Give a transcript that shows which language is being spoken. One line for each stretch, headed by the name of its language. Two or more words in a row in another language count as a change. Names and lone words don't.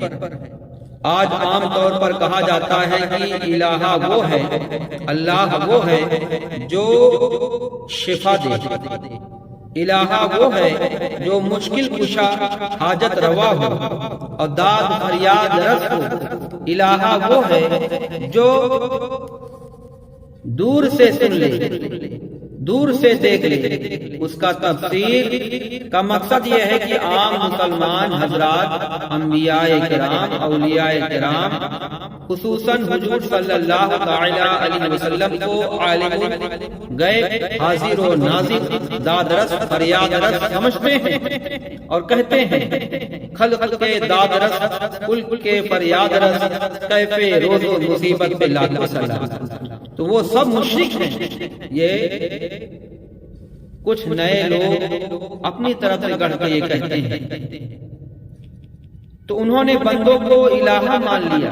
Urdu: آج عام طور پر کہا جاتا ہے کہ الہ وہ ہے، اللہ وہ ہے جو شفا دے، الہ وہ ہے جو مشکل کشا حاجت روا ہو اور داد فریاد رس ہو، الہ وہ ہے جو دور سے سن لے، دور سے دیکھ لے۔ اس کا تفسیر کا مقصد یہ ہے کہ عام مسلمان حضرات، انبیاء کرام، اولیاء کرام، خصوصاً حضور صلی اللہ تعالی علیہ وسلم کو عالم غیب، حاضر و ناظر، داد رس، فریاد رس سمجھتے ہیں اور کہتے ہیں خلق کے داد رس، کل کے فریاد رس، کیف روز و مصیبت پہ لاکھ سلام۔ تو وہ سب مشرک ہیں۔ یہ کچھ نئے لوگ اپنی طرف سے گڑھ کے یہ کہتے ہیں، تو انہوں نے بندوں کو الہ مان لیا۔